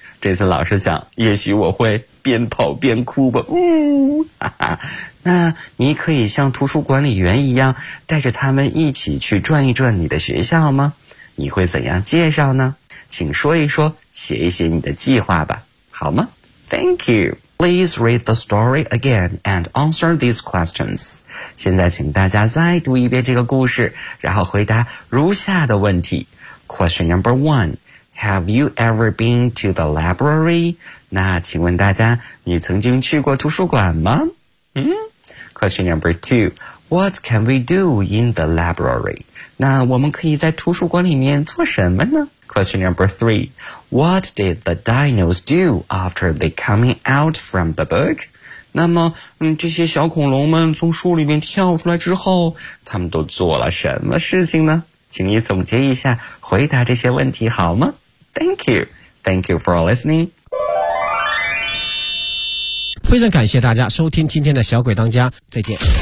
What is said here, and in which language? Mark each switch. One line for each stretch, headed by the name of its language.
Chinese: 这次老师想，也许我会边跑边哭吧。哈哈，那你可以像图书管理员一样，带着他们一起去转一转你的学校吗？你会怎样介绍呢？请说一说，写一写你的计划吧，好吗？
English: Thank you. Please read the story again and answer these questions.
Chinese: 现在请大家再读一遍这个故事，然后回答如下的问题。
English: Question number one. Have you ever been to the library?
Chinese: 那请问大家，你曾经去过图书馆吗？
English: 嗯。Question number two. What can we do in the library?
Chinese: 那我们可以在图书馆里面做什么呢？
English: Question number three. What did the dinos do after they coming out from the book?
Chinese: 那么，这些小恐龙们从书里面跳出来之后，他们都做了什么事情呢？请你总结一下，回答这些问题好吗？
English: Thank you. Thank you for listening.
Chinese: 非常感谢大家收听今天的小鬼当家，再见。